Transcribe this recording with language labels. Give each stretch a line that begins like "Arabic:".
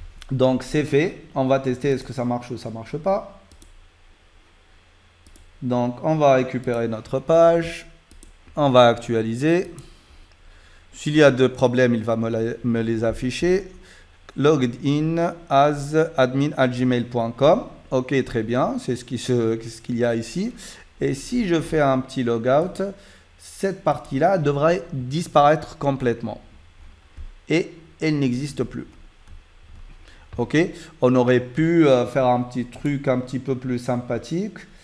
French: Donc, c'est fait. On va tester est-ce que ça marche ou ça marche pas. Donc, on va récupérer notre page. On va actualiser. S'il y a des problèmes, il va me les afficher.
English: Logged in as admin@gmail.com.
French: Ok, très bien. C'est ce qu'il y a ici. Et si je fais un petit logout, cette partie-là devrait disparaître complètement. Et elle n'existe plus. Ok, on aurait pu faire un petit truc un petit peu plus sympathique.